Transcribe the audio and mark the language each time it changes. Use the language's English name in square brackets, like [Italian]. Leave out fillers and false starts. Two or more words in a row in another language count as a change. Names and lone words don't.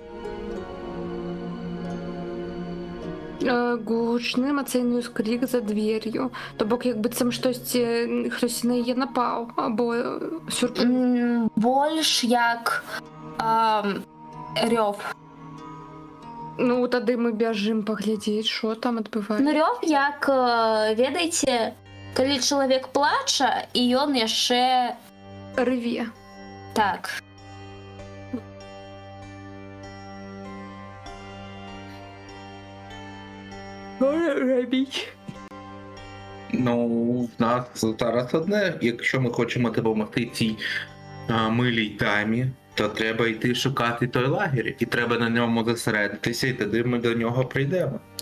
[Ukrainian] Гучний емоційний скрик за двер'ю. То бок, якби це хтось на її напав, або сюрприз. Більш як рьов. Ну, тоді ми біжимо поглядіти, що там відбувається. Ну, [Belarusian] рьов, як, ведаеце, калі чалавек плача, і ён яшчэ... [Ukrainian] Реве. Так. Ну, в нас зараз одне. Якщо ми хочемо допомогти цій милій дамі, то треба йти шукати той лагерь, і треба на ньому зосередитися, і тоді ми до нього прийдемо.